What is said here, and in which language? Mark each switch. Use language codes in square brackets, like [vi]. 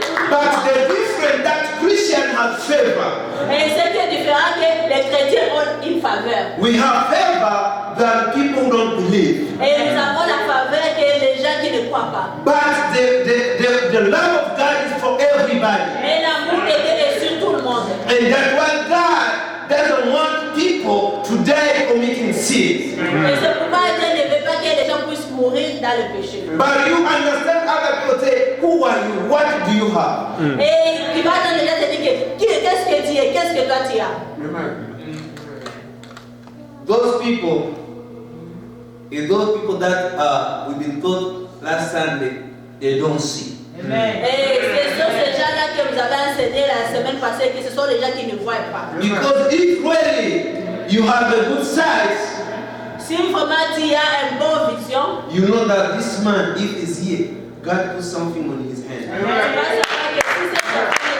[en] But the difference that Christians have favor. [fr] Et ce qui est différent, que les chrétiens ont une faveur. [en] We have favor that people don't believe. [fr] Et nous avons la faveur que les gens qui ne croient pas. [en] But the love of God is for everybody. [fr] Mais l'amour de Dieu est sur tout le monde. [en] And that's why God doesn't want people to die committing sins. [fr] Et c'est pourquoi Dieu ne veut pas que les gens puissent mourir dans le péché. [en] But you understand other people say, who are you? What do you have? [fr] Et tu vas dans les gens te dire qu'est-ce que tu es, qu'est-ce que toi tu as. [en] Those people is those people that we've been told last Sunday, they don't see. [fr] Et ce sont ces gens-là que vous avez enseigné la semaine passée, que ce sont les gens qui ne voient pas. [en] Because if really you have a good sight, [fr] Si vraiment tu as une bonne vision, [en] you know that this man, if he's here, God put something on his hand. [fr] tu vas savoir que si c'est